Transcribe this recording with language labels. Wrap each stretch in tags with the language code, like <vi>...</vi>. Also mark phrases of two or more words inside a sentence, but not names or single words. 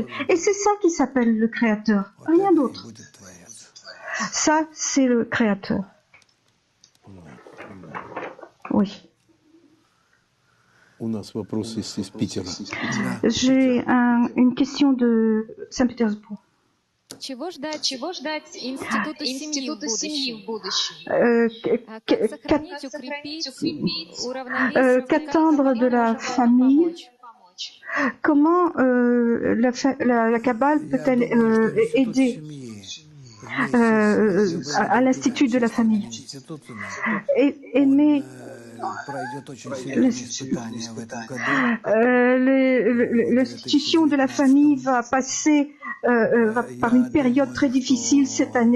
<fr>Et c'est ça qui s'appelle le Créateur, rien d'autre. Ça, c'est le Créateur. Oui. J'ai une question de Saint-Pétersbourg.</fr> <ru>Чего ждать институту семьи в будущем? Как сохранить, укрепить, уравновесить,</ru> <fr>Qu'attendre de la famille? Comment la Kabbale peut-elle aider à l'Institut de la famille? Aimer l'institution de la famille va passer par une période très difficile cette année.</fr>